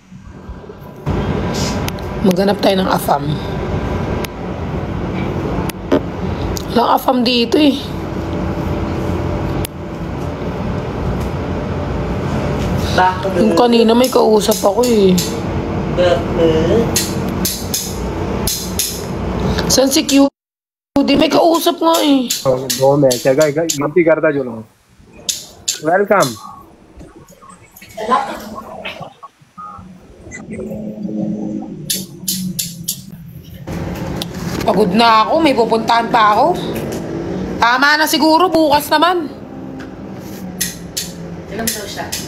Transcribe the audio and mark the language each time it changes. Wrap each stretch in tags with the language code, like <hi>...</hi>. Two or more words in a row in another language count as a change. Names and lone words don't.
<tl>Maghanap tayo ng afam. Walang afam dito eh. Yung kanina may kausap ako eh. Saan si Cutie? May kausap nga eh.</tl> <hi>दो मैच है गिनती करता चलो. वेलकम.</hi> <tl>Pagod na ako, may pupuntahan pa ako. Tama na siguro, bukas naman. Ilang daw siya?</tl>